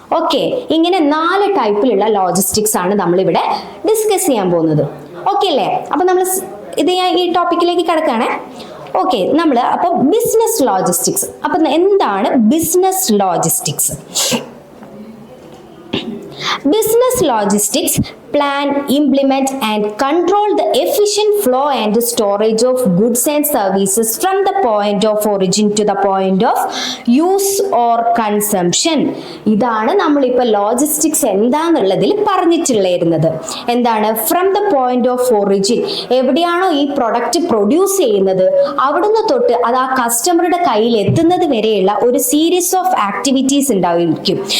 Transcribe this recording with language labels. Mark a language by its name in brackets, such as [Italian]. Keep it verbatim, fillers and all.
[Malayalam] Okay, ഇങ്ങനെ നാല് ടൈപ്പിലുള്ള ലോജിസ്റ്റിക്സ് ആണ് നമ്മളിവിടെ ഡിസ്കസ് ചെയ്യാൻ പോകുന്നത്. ഓക്കെ അല്ലേ? അപ്പൊ നമ്മൾ സ്- ഇത് ഞാൻ ഈ ടോപ്പിക്കിലേക്ക് കിടക്കുകയാണേ. ഓക്കെ, നമ്മൾ അപ്പൊ ബിസിനസ് ലോജിസ്റ്റിക്സ്. അപ്പൊ എന്താണ് business logistics? Business logistics [English] plan, implement, and control the efficient flow and storage of goods and services from the point of origin to the point of use or consumption. [Malayalam] ഇതാണ് നമ്മളിപ്പോൾ logistics എന്താന്നുള്ളതിൽ പറഞ്ഞിട്ടുള്ളായിരുന്നത്. എന്താണ് [English] from the point of origin, [Malayalam] എവിടെയാണോ ഈ product produce ചെയ്യുന്നത് അവിടുന്ന് തൊട്ട് അത് ആ കസ്റ്റമറുടെ കയ്യിൽ എത്തുന്നത് വരെയുള്ള ഒരു സീരീസ് ഓഫ് ആക്ടിവിറ്റീസ് ഉണ്ടായിരിക്കും.